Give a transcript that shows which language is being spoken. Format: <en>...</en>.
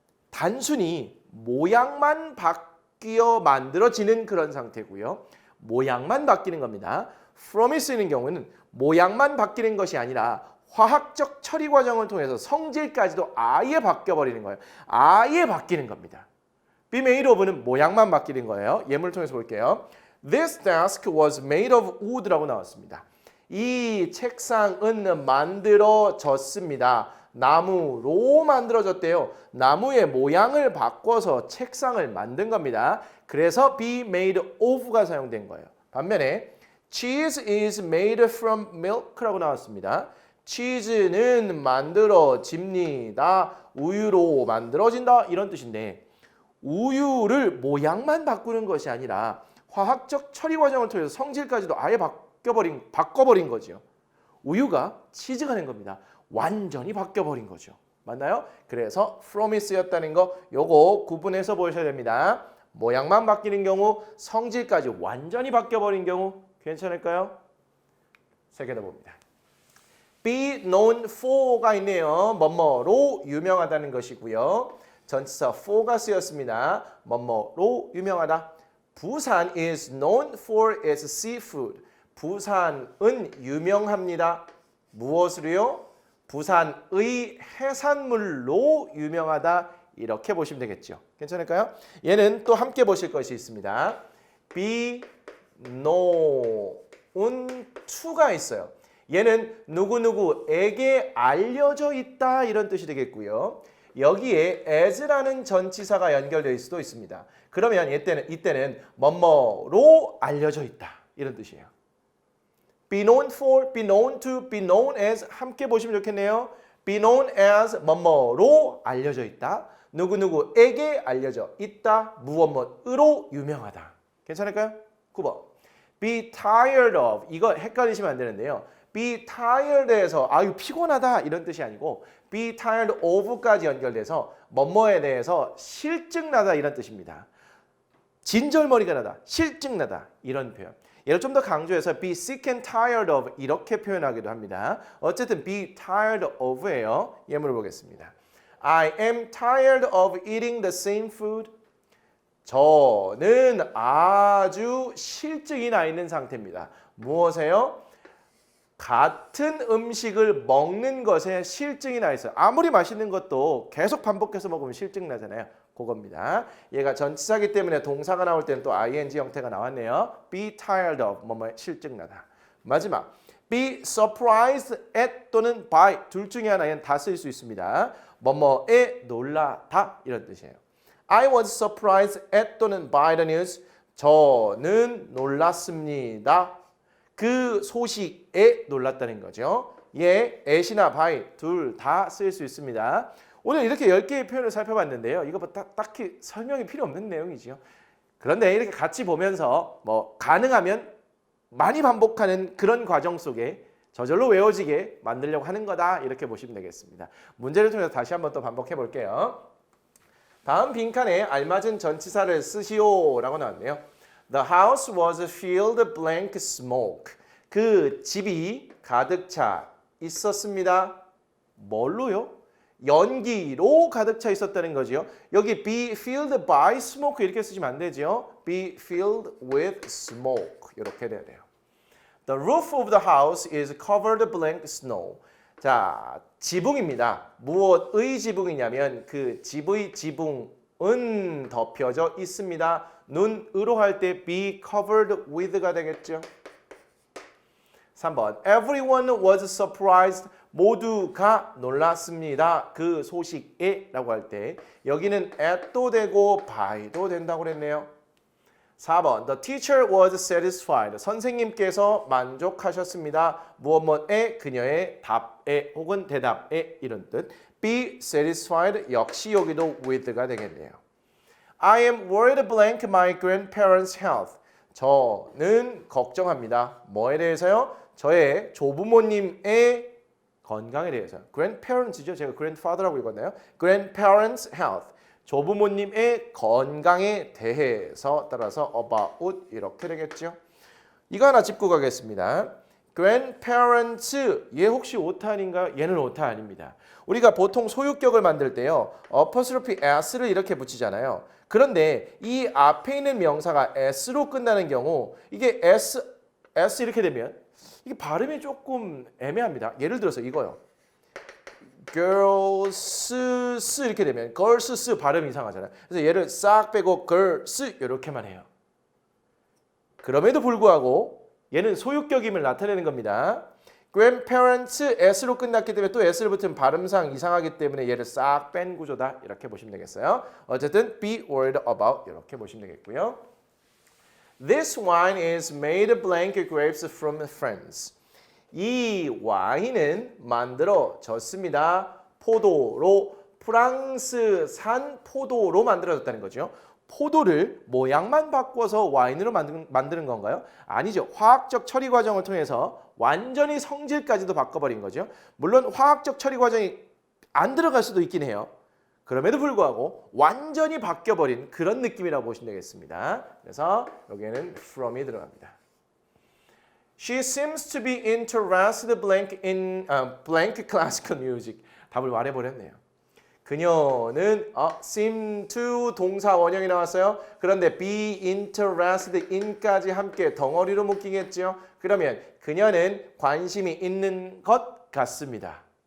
<ko>단순히 모양만 바뀌어 만들어지는 그런 상태고요. 모양만 바뀌는 겁니다. from이 쓰이는 경우는 모양만 바뀌는 것이 아니라 화학적 처리 과정을 통해서 성질까지도 아예 바뀌어버리는 거예요. 아예 바뀌는 겁니다. be made of는 모양만 바뀌는 거예요. 예문을 통해서 볼게요.</ko> <en>This desk was made of wood</en> <ko>라고 나왔습니다. 이 책상은 만들어졌습니다. 나무로 만들어졌대요. 나무의 모양을 바꿔서 책상을 만든 겁니다. 그래서 be made of가 사용된 거예요. 반면에</ko> <en>cheese is made from milk</en> <ko>라고 나왔습니다. 치즈는 만들어집니다. 우유로 만들어진다 이런 뜻인데 우유를 모양만 바꾸는 것이 아니라 화학적 처리 과정을 통해서 성질까지도 아예 바꿔버린 거죠. 우유가 치즈가 된 겁니다. 완전히 바뀌어버린 거죠. 맞나요? 그래서 from이 쓰였다는 거 요거 구분해서 보셔야 됩니다. 모양만 바뀌는 경우 성질까지 완전히 바뀌어버린 경우 괜찮을까요? 세 개 더 봅니다.</ko> <en>be known for가</en> <ko>있네요. 뭐뭐로 유명하다는 것이고요. 전치사 for가 쓰였습니다. 뭐뭐로 유명하다.</ko> <en>부산 is known for its seafood.</en> <ko>부산은 유명합니다. 무엇으로요? 부산의 해산물로 유명하다. 이렇게 보시면 되겠죠. 괜찮을까요? 얘는 또 함께 보실 것이 있습니다.</ko> <en>be known to가</en> <ko>있어요. 얘는 누구누구에게 알려져 있다 이런 뜻이 되겠고요. 여기에 as라는 전치사가 연결되어 있을 수도 있습니다. 그러면 이때는 뭐뭐로 알려져 있다 이런 뜻이에요.</ko> <en>be known for, be known to, be known as</en> <ko>함께 보시면 좋겠네요. be known as 뭐뭐로 알려져 있다. 누구누구에게 알려져 있다. 무엇무엇으로 유명하다. 괜찮을까요? 9번. be tired of 이거 헷갈리시면 안 되는데요. be tired에서 아유 피곤하다 이런 뜻이 아니고 be tired of까지 연결돼서 뭐뭐에 대해서 실증나다 이런 뜻입니다. 진절머리가 나다, 실증나다 이런 표현. 얘를 좀 더 강조해서 be sick and tired of 이렇게 표현하기도 합니다. 어쨌든 be tired of예요. 예문을 보겠습니다.</ko> <en>I am tired of eating the same food.</en> <ko>저는 아주 실증이 나 있는 상태입니다. 무엇에요? 같은 음식을 먹는 것에 실증이 나 있어요. 아무리 맛있는 것도 계속 반복해서 먹으면 실증 나잖아요. 그겁니다. 얘가 전치사기 때문에 동사가 나올 때는 또 ing 형태가 나왔네요. be tired of 뭐뭐 실증 나다. 마지막 be surprised at 또는 by 둘 중에 하나는 다 쓸 수 있습니다. 뭐뭐에 놀라다 이런 뜻이에요.</ko> <en>I was surprised at</en> <ko>또는</ko> <en>by the news.</en> <ko>저는 놀랐습니다. 그 소식에 놀랐다는 거죠. 예, at이나 by 둘 다 쓸 수 있습니다. 오늘 이렇게 10개의 표현을 살펴봤는데요. 이거 뭐 딱히 설명이 필요 없는 내용이죠. 그런데 이렇게 같이 보면서 뭐 가능하면 많이 반복하는 그런 과정 속에 저절로 외워지게 만들려고 하는 거다 이렇게 보시면 되겠습니다. 문제를 통해서 다시 한번 또 반복해 볼게요. 다음 빈칸에 알맞은 전치사를 쓰시오 라고 나왔네요.</ko> <en>The house was filled blank smoke.</en> <ko>그 집이 가득 차 있었습니다. 뭘로요? 연기로 가득 차 있었다는 거죠. 여기 be filled by smoke 이렇게 쓰시면 안 되죠.</ko> <en>be filled with smoke</en> <ko>이렇게 돼야 돼요.</ko> <en>The roof of the house is covered blank snow.</en> <ko>자, 지붕입니다. 무엇의 지붕이냐면 그 집의 지붕은 덮여져 있습니다. 눈으로 할 때 be covered with가 되겠죠.</ko> <en>3번 Everyone was surprised.</en> <ko>모두가 놀랐습니다. 그 소식에 라고 할 때 여기는 at도 되고 by도 된다고 그랬네요.</ko> <en>4번 The teacher was satisfied.</en> <ko>선생님께서 만족하셨습니다. 무엇에 그녀의 답에 혹은 대답에 이런 뜻. be satisfied 역시 여기도 with가 되겠네요.</ko> <en>I am worried blank my grandparents' health.</en> <ko>저는 걱정합니다. 뭐에 대해서요? 저의 조부모님의 건강에 대해서. grandparents죠. 제가 grandfather라고 읽었나요?</ko> <en>grandparents' health.</en> <ko>조부모님의 건강에 대해서 따라서 about 이렇게 되겠죠. 이거 하나 짚고 가겠습니다. grandparents, 얘 혹시 오타인가? 얘는 오타 아닙니다. 우리가 보통 소유격을 만들 때요. apostrophe s를 이렇게 붙이잖아요. 그런데 이 앞에 있는 명사가 s로 끝나는 경우 이게 s 이렇게 되면 이게 발음이 조금 애매합니다. 예를 들어서 이거요. girls 이렇게 되면 girls 발음이 이상하잖아요. 그래서 얘를 싹 빼고 girls 이렇게만 해요. 그럼에도 불구하고 얘는 소유격임을 나타내는 겁니다. grandparents s로 끝났기 때문에 또 s를 붙으면 발음상 이상하기 때문에 얘를 싹 뺀 구조다 이렇게 보시면 되겠어요. 어쨌든 be worried about 이렇게 보시면 되겠고요.</ko> <en>This wine is made blank grapes from France.</en> <ko>이 와인은 만들어졌습니다. 포도로 프랑스산 포도로 만들어졌다는 거죠. 포도를 모양만 바꿔서 와인으로 만드는 건가요? 아니죠. 화학적 처리 과정을 통해서 완전히 성질까지도 바꿔버린 거죠. 물론 화학적 처리 과정이 안 들어갈 수도 있긴 해요. 그럼에도 불구하고 완전히 바뀌어버린 그런 느낌이라고 보시면 되겠습니다. 그래서 여기에는 from이 들어갑니다.</ko> <en>She seems to be interested blank in blank classical music.</en> <ko>답을 말해버렸네요. 그녀는 seem to 동사 원형이 나왔어요. 그런데 be interested in까지 함께 덩어리로 묶이겠죠. 그러면 그녀는 관심이 있는 것 같습니다.</ko>